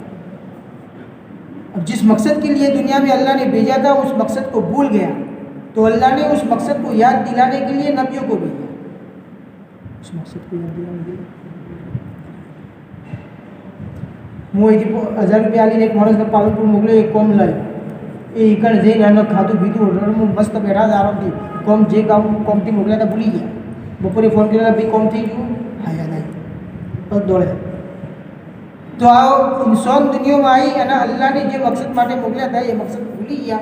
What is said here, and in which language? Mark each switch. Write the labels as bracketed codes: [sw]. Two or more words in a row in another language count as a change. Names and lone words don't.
[ur] اب جس مقصد کے لیے دنیا میں اللہ نے بھیجا تھا اس مقصد کو بھول گیا، تو اللہ نے اس مقصد کو یاد دلانے کے لیے نبیوں کو بھیجا. اس مقصد کو یاد دلانے کے لیے [gu] موئی 1000 રૂપિયા આલીને એક માણસને પાલનપુર મોકલ્યો, એક કોમ લાવી. એ ઈકણ જઈને એનો ખાધું પીધું હોટલમાં મસ્ત બેઠા હતા આરામથી. કોમ જે કોમથી મોકલ્યા હતા ભૂલી ગયા. બપોરે ફોન કર્યા, ભાઈ કોમ થઈ ગયું? હા યાદ આવી. પગ દોડ્યા. તો આ ઇન્સાન દુનિયામાં આવી અને અલ્લાહને જે મકસદ માટે મોકલ્યા હતા એ મકસદ ભૂલી ગયા.